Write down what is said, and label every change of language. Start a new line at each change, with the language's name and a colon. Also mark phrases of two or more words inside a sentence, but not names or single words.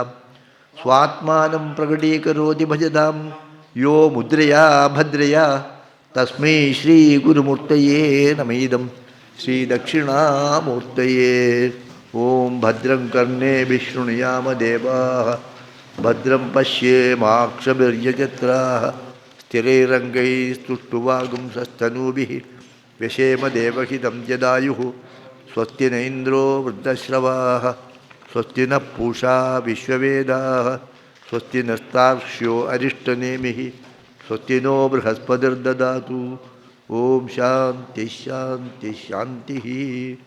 Sanskrit: സ്വാത്മാനം പ്രകടീകരോതി ഭജതാം യോ മുദ്രയാ ഭദ്രയാ തസ്മൈ ശ്രീഗുരുമൂർത്തയേ നമേദം. ശ്രീദക്ഷിണാമൂർത്തയേ. ഓം ഭദ്രം കർണേഭിः ശൃണുയാമ ദേവാः ഭദ്രം പശ്യേമാക്ഷഭിർയജത്രാः സ്ഥിരൈരംഗൈസ്തുഷ്ടുവാഗുംസस्तनूभिः व्यशेम देवहितं जदायुः. स्वस्ति न इन्द्रो वृद्धश्रवाः स्वस्ति नः पूषा विश्ववेदाः स्वस्ति नस्तार्क्ष्यो अरिष्टनेमिः स्वस्ति नो बृहस्पतिर्ददातु. ओम शांति शांति शांति.